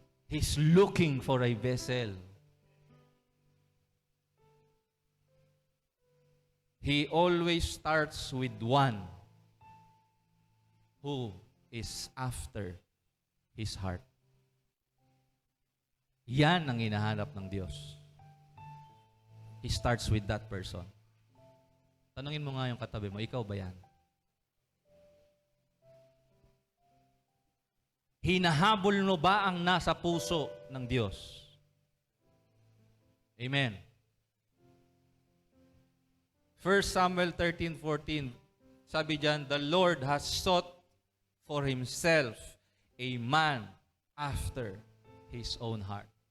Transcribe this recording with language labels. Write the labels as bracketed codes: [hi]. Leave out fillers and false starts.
[en] He's looking for a vessel. He always starts with one who is after His heart. [tl] Yan ang hinahanap ng Diyos. [en] He starts with that person. [tl] Tanungin mo nga yung katabi mo, ikaw ba yan? Hinahabol mo ba ang nasa puso ng Diyos? Amen. [en] 1 Samuel 13:14, [tl] sabi diyan, [en] the Lord has sought for Himself a man after His own heart.